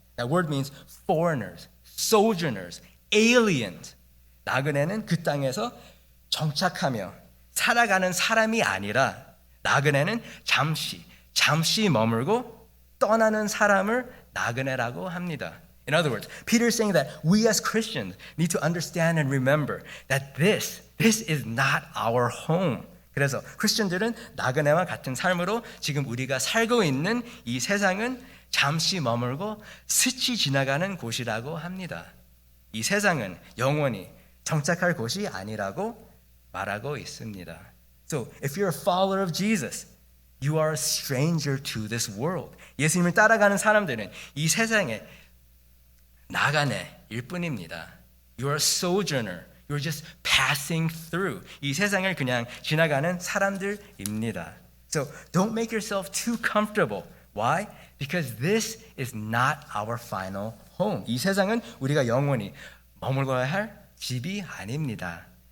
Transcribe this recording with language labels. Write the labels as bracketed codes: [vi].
[en] That word means foreigners, sojourners, aliens. [ko] 나그네는 그 땅에서 정착하며 살아가는 사람이 아니라 나그네는 잠시 머물고 떠나는 사람을 나그네라고 합니다. [en] In other words, Peter is saying that we as Christians need to understand and remember that this is not our home. [ko] 그래서 크리스천들은 나그네와 같은 삶으로 지금 우리가 살고 있는 이 세상은 잠시 머물고 스치 지나가는 곳이라고 합니다. 이 세상은 영원히 정착할 곳이 아니라고 말하고 있습니다. [en] So, if you're a follower of Jesus, you are a stranger to this world. [ko] 예수님을 따라가는 사람들은 이 세상에 나가네일 뿐입니다. [en] You're a sojourner. You're just passing through. [ko] 이 세상을 그냥 지나가는 사람들입니다. [en] So, don't make yourself too comfortable. Why? Because this is not our final home. [ko] 이 세상은 우리가 영원히 머물러야 할 집이 아닙니다.